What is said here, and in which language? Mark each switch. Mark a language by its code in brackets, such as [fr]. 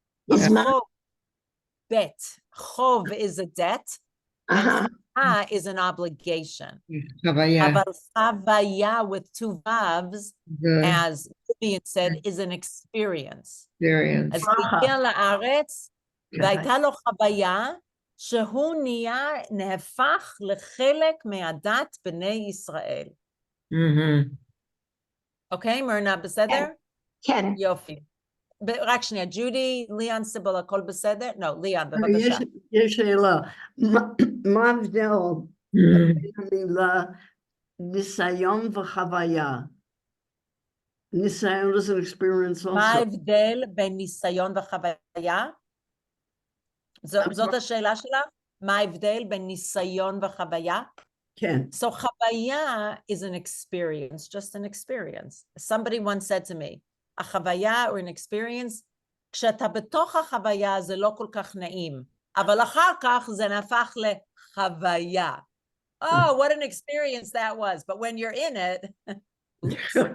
[en] Is חוב. Bet. Chov is a debt. And is an obligation. [he] Chavaya. אבל חוויה [en] with two vavs, The as Vivian said, is an experience. experience. [he] אז הוא הגיע לארץ, כן. והייתה לו חוויה שהוא נהפך לחלק מהדת בני ישראל. אוקיי, מרנה בסדר? כן. יופי. רק שנייה, ג'ודי, ליאון סיבל, הכל בסדר? לא, ליאון, בבקשה. יש שאלה, מה ההבדל בין המילה ניסיון וחוויה? [en] ניסיון is an experience also. [he] מה ההבדל בין ניסיון וחוויה? זאת השאלה שלך? מה ההבדל בין ניסיון וחוויה? כן. [en] So חוויה is an experience, just an experience. Somebody once said to me, [he] החוויה [en] or an experience, [he] כשאתה בתוך החוויה זה לא כל כך נעים, אבל אחר כך זה נהפך לחוויה. [en] Oh, what an experience that was. But when you're in it, oops.